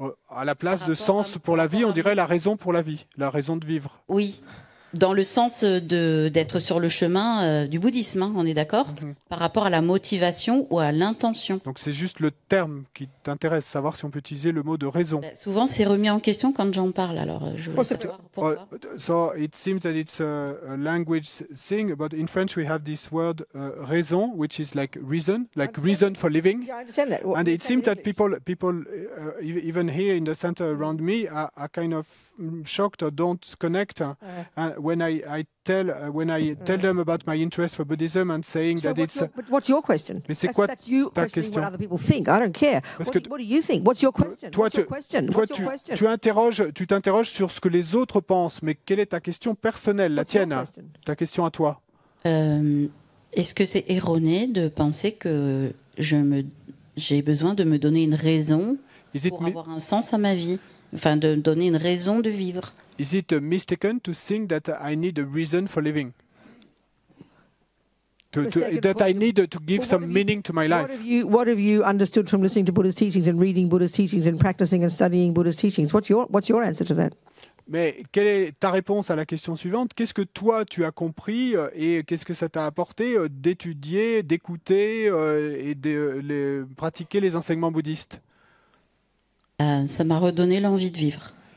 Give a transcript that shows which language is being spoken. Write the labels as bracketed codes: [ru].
[fr] À la place de sens pour la vie, on dirait la raison pour la vie, la raison de vivre. Oui. Dans le sens d'être sur le chemin du bouddhisme, hein, on est d'accord? Par rapport à la motivation ou à l'intention. Donc c'est juste le terme qui t'intéresse, savoir si on peut utiliser le mot de raison. Souvent c'est remis en question quand j'en parle, alors je voulais savoir pourquoi. [en] So it seems that it's a language thing, but in French we have this word raison, which is like reason for living. Yeah, I understand that. And it seems that people even here in the center around me are kind of shocked or don't connect. When I tell them about my interest for Buddhism and saying that it's. But what's your question? [fr] Mais c'est quoi [en] That's you [fr] ta [en] questioning [fr] question? [en] what other people think. I don't care. What do you think? What's your question? [fr] Toi, [en] What's your question? [fr] tu t'interroges sur ce que les autres pensent, mais quelle est ta question personnelle, la tienne, ta question à toi? Est-ce que c'est erroné de penser que j'ai besoin de me donner une raison pour avoir un sens à ma vie, enfin de donner une raison de vivre? [en] Is it mistaken to think that I need a reason for living? That I need to give some meaning to my life? What have you understood from listening to Buddha's teachings and reading Buddha's teachings and practicing and studying Buddha's teachings? What's your answer to that? [fr] Mais quelle est ta réponse à la question suivante? Qu'est-ce que toi tu as compris et qu'est-ce que ça t'a apporté d'étudier, d'écouter et de pratiquer les enseignements bouddhistes? Ça m'a redonné l'envie de vivre.